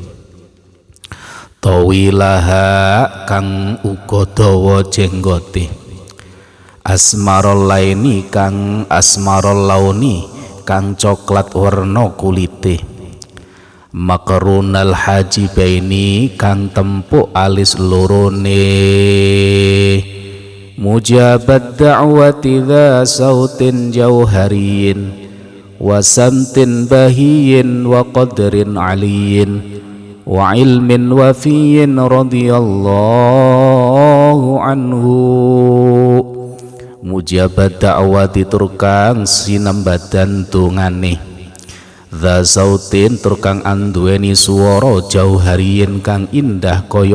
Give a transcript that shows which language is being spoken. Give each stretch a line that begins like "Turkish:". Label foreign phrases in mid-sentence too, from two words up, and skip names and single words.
Javanese: tawilaha kang uga dawa jenggote,
Arabic: أسمر اللين
Javanese: kang
Arabic: أسمر اللون
Javanese: kang coklat warna kulite,
Arabic: مقرون الحاجبين
Javanese: kang tempuk alis lorone,
Arabic: مجاب الدعوة ذا صوت جوهري وسمت بهي وقدر علي وعلم وفي رضي الله عنه. مجاب الدعوة
Javanese: turkang sinambadan tungane,
Arabic: ذا صوت
Javanese: turkang anduweni swara jauhariyin kang indah kaya